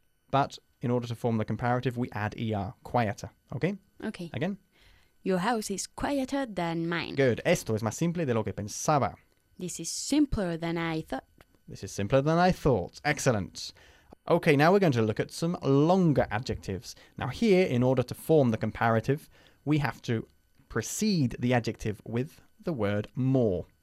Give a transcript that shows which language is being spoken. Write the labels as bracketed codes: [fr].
[en] But in order to form the comparative, we add ER. Quieter. Okay? Okay. Again? Your house is quieter than mine. Good. [es] Esto es más simple de lo que pensaba. [en] This is simpler than I thought. Excellent. Okay, now we're going to look at some longer adjectives. Now here, in order to form the comparative, we have to precede the adjective with the word more.